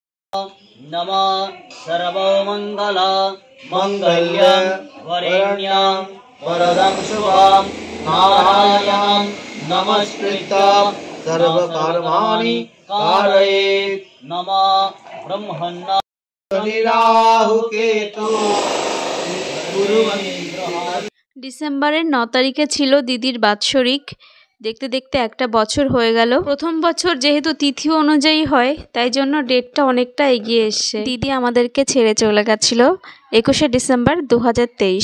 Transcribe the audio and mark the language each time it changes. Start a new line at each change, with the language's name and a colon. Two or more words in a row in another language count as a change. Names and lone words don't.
Sanskrit: नमः सर्वमंगल मंगल्य वरेण्यं वरदं शुभं नारायणं नमस्कृत्य सर्वकर्माणि कारयेत्। नमः ब्रह्मण्य राहु केतु।
Bangla: ডিসেম্বরের 9 তারিখে ছিল দিদির বাৎসরিক। দেখতে দেখতে একটা বছর হয়ে গেল। প্রথম বছর যেহেতু তিথি অনুযায়ী হয়, তাই জন্য ডেটটা অনেকটা এগিয়ে এসছে। দিদি আমাদেরকে ছেড়ে চলে গেছিল 21শে ডিসেম্বর 2023।